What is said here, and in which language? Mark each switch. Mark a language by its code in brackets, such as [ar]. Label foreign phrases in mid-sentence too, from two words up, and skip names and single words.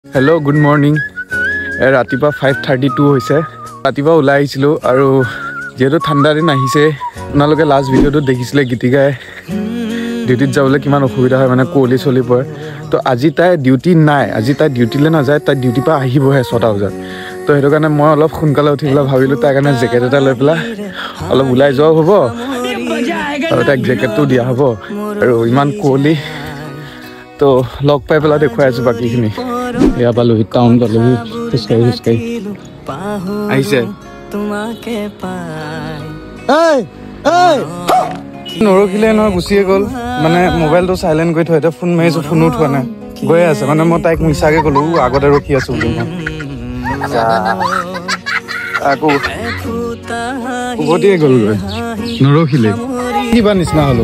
[en] Hello, good morning. [as] ৰাতিপুৱা 5:32 হৈছে. ৰাতিপুৱা উলাই আহিছিলো আৰু যিহেতু ঠাণ্ডা দিন আহিছে উনালোকে [en] last video [as] টো দেখিছিলে গিটিগাই ডিউটি যাবলৈ কিমান অসুবিধা হয় মানে কলি চলি পৰে তো আজি তাই ডিউটি নাই আজি তাই ডিউটিলৈ নাযায় তাই ডিউটি পা আহিব হে 6 বজাত তো হেতু কানে মই অলপ খুনকালে উঠিবলা ভাবিলো তাই কানে জেকেট এটা লৈ পেলা অলপ উলাই যাওঁ হ'ব আৰু তাক জেকেটটো দিয়া হ'ব আৰু ইমান কলি তো লগ পাই পেলা দেখুৱাই আছো বাকী খিনি য়া বালু টাউন বালু স্কাই আইছে hey নৰখিলে ন গুছিয়ে গল মানে মোবাইলটো সাইলেন্ট কৰি থৈতে ফোন মাৰিছো ফোন উঠোৱা নাই গৈ আছে মানে মই তাইক মিছাকে কলো আগতে ৰখি আছো আকো উভতিয়ে গল নৰখিলে কিবা নিচিনা হলো